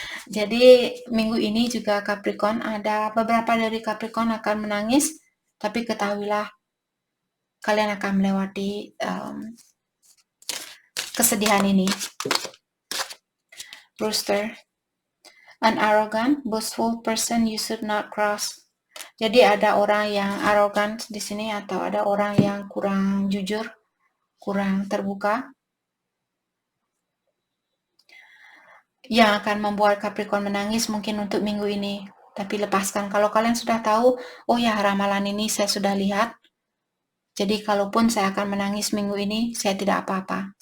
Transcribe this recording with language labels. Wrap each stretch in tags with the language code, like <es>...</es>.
<id>Jadi minggu ini juga Capricorn, ada beberapa dari Capricorn akan menangis, tapi ketahuilah kalian akan melewati kesedihan ini.</id> <en>Rooster, an arrogant, boastful person you should not cross.</en> <id>Jadi ada orang yang arogan di sini, atau ada orang yang kurang jujur, kurang terbuka, yang akan membuat Capricorn menangis mungkin untuk minggu ini. Tapi lepaskan. Kalau kalian sudah tahu, oh ya, ramalan ini saya sudah lihat, jadi kalaupun saya akan menangis minggu ini, saya tidak apa-apa.</id>